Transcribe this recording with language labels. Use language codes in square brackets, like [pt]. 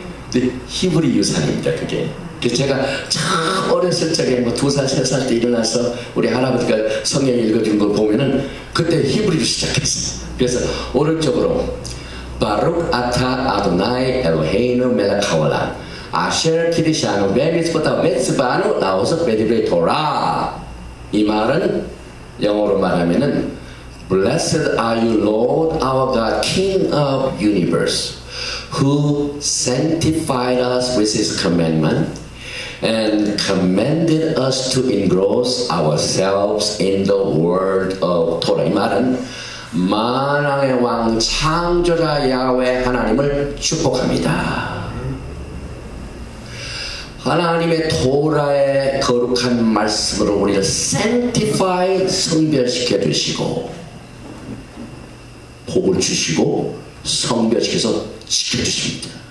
[ko] 근데 히브리 유산입니다, 그게. 그래서 제가 참 어렸을 적에 뭐 2살, 3살 때 일어나서 우리 할아버지가 성경 읽어준 걸 보면은 그때 히브리로 시작했어요. 그래서 오른쪽으로 [he] 바룩 아타 아도나이 엘로헤이누 멜렉 하올람 아셰르 키디샤누 베미스보다 메스바누 나오서 베디브레 토라. [ko] 이 말은 영어로 말하면은 [en] Blessed are you, Lord our God, King of universe, who sanctified us with his commandment and commanded us to engross ourselves in the word of Torah. [ko] 이 말은 만왕의 왕 창조자 야훼 하나님을 축복합니다. 하나님의 토라의 거룩한 말씀으로 우리를 sanctify, 성별시켜 주시고 복을 주시고 성별시켜서 지켜주십니다.